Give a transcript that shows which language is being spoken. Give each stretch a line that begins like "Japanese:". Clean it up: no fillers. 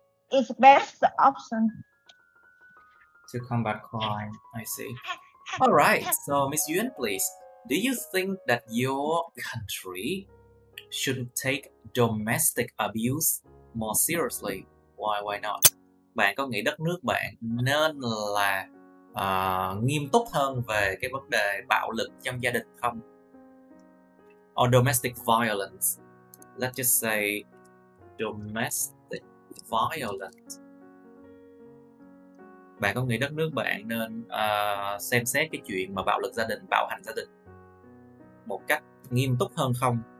English: It's best option to combat crime. I see. All right. So, Miss Yuan, please. Do you think that your country should take domestic abuse more seriously? Why not?
Vietnamese: Bạn có nghĩ đất nước bạn nên là nghiêm túc hơn về cái vấn đề bạo lực trong gia đình không?
English: Or domestic violence. Let's just say domestic violence.
Vietnamese: Bạn có nghĩ đất nước bạn nên xem xét cái chuyện mà bạo lực gia đình, bạo hành gia đình một cách nghiêm túc hơn không?